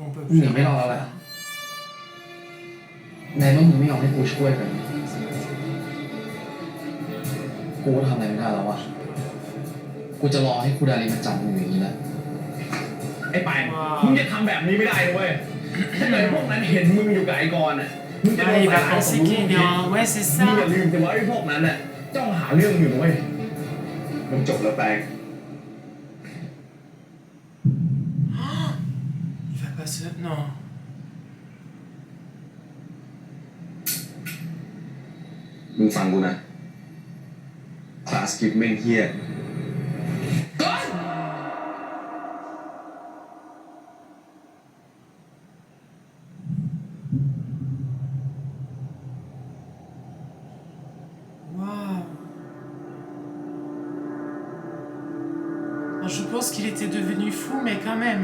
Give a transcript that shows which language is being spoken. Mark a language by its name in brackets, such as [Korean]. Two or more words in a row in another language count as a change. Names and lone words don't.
[Thai] มึง [French] plus [Thai] หนีไม่รอดแล้วแหละในเมื่อมึงไม่ยอมให้กูช่วยกันกูก็ทำอะไรไม่ได้แล้ววะกูจะรอให้ครูดาริมาจับมึงอย่างนี้แหละ ไอ้ไปมึงจะทำแบบนี้ไม่ได้เลยเว้ย ถ้าเกิดพวกนั้นเห็นมึงอยู่กับไอ้กรณ์อ่ะ มึงจะโด [French] Ah, [Thai] น [French] il [Thai] ใส่ [French] va [Thai] ร้าย [French] penser [Thai] ของมึง [French] qu'il est en... Ouais, c'est [Thai] มึงอย่า [French] ça. [Thai] ลืมแต่ว่าไอ้พวกนั้นอ่ะจ้องหาเรื่องอยู่นะเว้ย มันจบแล้วแปลง [French] Il va pas se... Non. [Thai] มึงฟังกูนะคลาสกิปแม่งเฮี้ย [French] Waouh. Je pense qu'il était devenu fou, mais quand même.